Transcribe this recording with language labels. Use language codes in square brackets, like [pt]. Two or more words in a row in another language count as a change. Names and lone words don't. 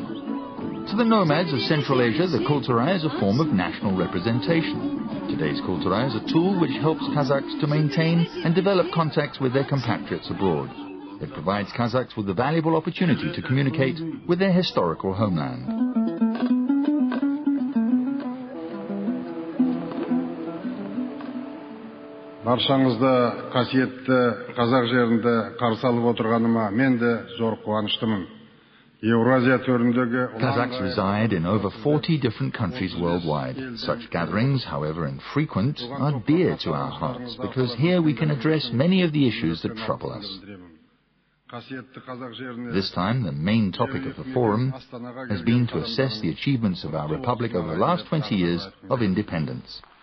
[en] To the nomads of Central Asia, the Kulturai is a form of national representation. Today's Kulturai is a tool which helps Kazakhs to maintain and develop contacts with their compatriots abroad. It provides Kazakhs with a valuable opportunity to communicate with their historical homeland. [kk] Баршаңызды қасиетті қазақ жерінде қарсы алып отырғаныма мен де зор қуаныштымын. [en] Kazakhs reside in over 40 different countries worldwide. Such gatherings, however infrequent, are dear to our hearts because here we can address many of the issues that trouble us. This time, the main topic of the forum has been to assess the achievements of our republic over the last 20 years of independence.